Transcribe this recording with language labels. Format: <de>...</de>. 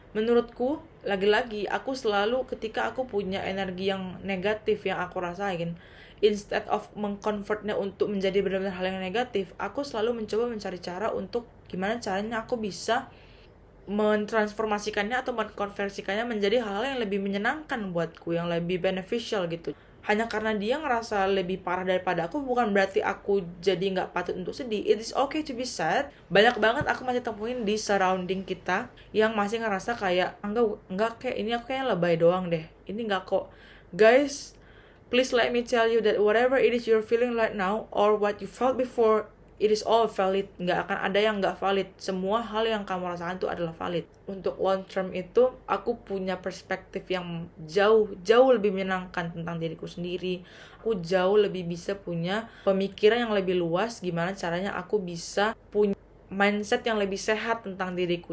<id>Menurutku, lagi-lagi aku selalu ketika aku punya energi yang negatif yang aku rasain,</id> <en>instead of</en> <id>mengconvertnya untuk menjadi benar-benar hal yang negatif, aku selalu mencoba mencari cara untuk gimana caranya aku bisa mentransformasikannya atau mengkonversikannya menjadi hal yang lebih menyenangkan buatku, yang lebih beneficial gitu. Hanya karena dia ngerasa lebih parah daripada aku, bukan berarti aku jadi nggak patut untuk sedih.</id> <en>It is okay to be sad.</en> <id>Banyak banget aku masih temuin di surrounding kita yang masih ngerasa kayak enggak kayak ini aku kayak lebay doang deh. Ini nggak kok.</id> <en>Guys, please let me tell you that whatever it is you're feeling right now or what you felt before, it is all valid.</en> <id>Nggak akan ada yang nggak valid. Semua hal yang kamu rasakan itu adalah valid. Untuk long term itu, aku punya perspektif yang jauh lebih menyenangkan tentang diriku sendiri. Aku jauh lebih bisa punya pemikiran yang lebih luas gimana caranya aku bisa punya mindset yang lebih sehat tentang diriku.</id>